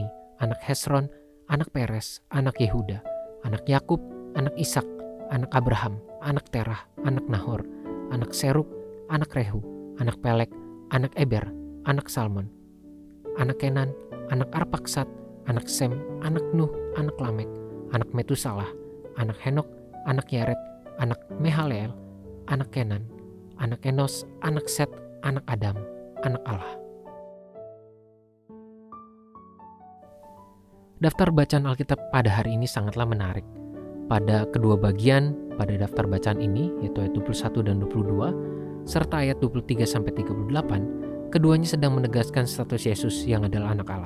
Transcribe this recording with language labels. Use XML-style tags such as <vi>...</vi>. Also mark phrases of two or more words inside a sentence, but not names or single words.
<id>anak Hesron, anak Peres, anak Yehuda, anak Yakub, anak Ishak, anak Abraham, anak Terah, anak Nahor, anak Serug, anak Rehu, anak Pelek, anak Eber, anak Salmon, anak Kenan, anak Arpaksad, anak Sem, anak Nuh, anak Lamek, anak Metusalah, anak Henok, anak Yared, anak Mehaleel, anak Kenan, anak Enos, anak Set, anak Adam, anak Allah. Daftar bacaan Alkitab pada hari ini sangatlah menarik. Pada kedua bagian pada daftar bacaan ini, yaitu ayat 21 dan 22, serta ayat 23-38, keduanya sedang menegaskan status Yesus yang adalah anak Allah.</id>